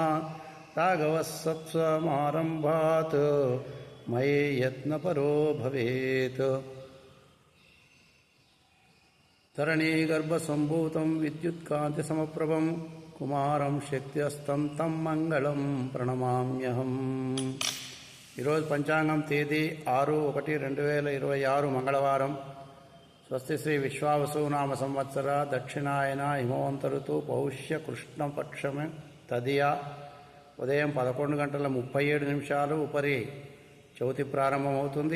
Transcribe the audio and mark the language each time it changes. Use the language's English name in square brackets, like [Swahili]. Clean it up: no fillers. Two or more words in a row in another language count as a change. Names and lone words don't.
[Sanskrit] राघवः सत्समारम्भात् मयि यत्नपरो भवेत्। धरणीगर्भसम्भूतं विद्युत्कान्तिसमप्रभं कुमारं शक्त्यस्तं तं मंगళం ప్రణమామ్యహం। [Telugu] ఈరోజు పంచాంగం తేదీ 6/1/2026 మంగళవారం। స్వస్తి శ్రీ విశ్వావసునామ సంవత్సర దక్షిణాయన హిమవంత ఋతువు పౌష్య కృష్ణపక్షమే తదియా ఉదయం 11:37 ఉపరి చవితి ప్రారంభమవుతుంది।